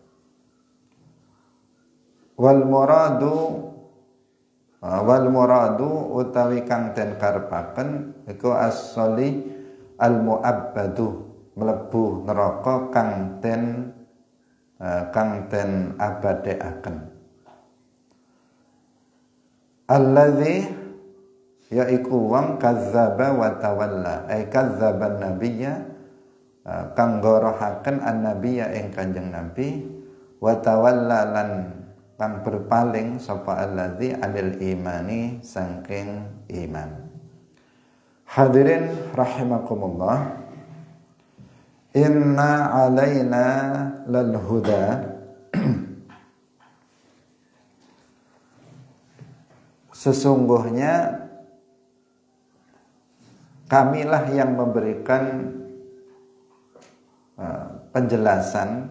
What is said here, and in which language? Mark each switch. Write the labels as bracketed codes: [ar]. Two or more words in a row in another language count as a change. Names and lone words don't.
[ar] والمراد [jv] utawi kang den karepaken iku [ar] الصالي المؤبد [jv] mlebu neraka kang den abadekaken. Allazi yaiku wong [ar] كذب وتولى أي كذب النبي [jv] kang gorohaken an-nabiyya ing Kanjeng Nabi [ar] وتولى [jv] lan kang berpaling sapa [ar] الذي عن الإيمان [jv] saking iman. [ar] حاضرين رحمكم الله, إن علينا للهدى. [id] Sesungguhnya kamilah yang memberikan penjelasan.